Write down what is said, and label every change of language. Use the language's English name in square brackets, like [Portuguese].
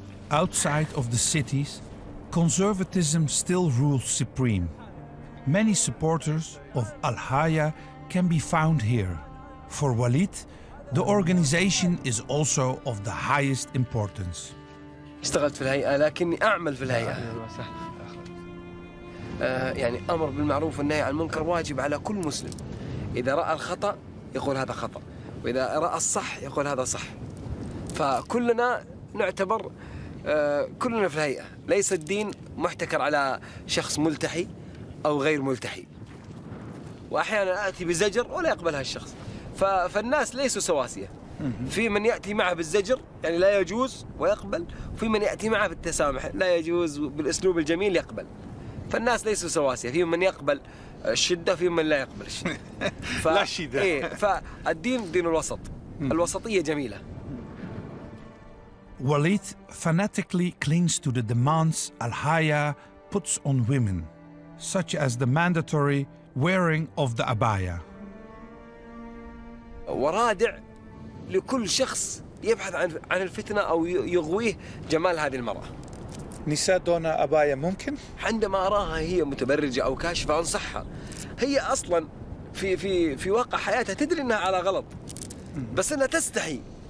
[English] Outside of the cities, conservatism still rules supreme. Many supporters of Al-Haya can be found here. For Walid, the organization is also of the highest importance. [Arabic] اشتغلت في الهيئة لكني أعمل في الهيئة. يعني أمر بالمعروف والنهي عن المنكر واجب على كل مسلم. إذا رأى الخطأ يقول هذا خطأ، وإذا رأى الصح يقول هذا صح. فكلنا نعتبر كلنا في الهيئة. ليس الدين محتكر على شخص ملتحي أو غير ملتحي. وأحيانا آتي بزجر ولا يقبلها الشخص. فالناس ليسوا سواسية. في من يأتي معه بالزجر يعني لا يجوز ويقبل، وفي من يأتي معه بالتسامح لا يجوز بالأسلوب الجميل يقبل. فالناس ليسوا سواسية، في من يقبل الشدة في من لا يقبل الشدة. لا شدة. إيه، فالدين دين الوسط. الوسطية جميلة. [English] Walid fanatically clings to the demands Al-Haya puts on women, such as the mandatory wearing of the abaya. [Arabic] ورادع لكل شخص يبحث عن الفتنة أو يغويه جمال هذه المرأة. نساء دون أباية ممكن؟ عندما أراها هي متبرجة أو كاشفة أنصحها. هي أصلا في واقع حياتها تدري أنها على غلط، بس أنها تستحي.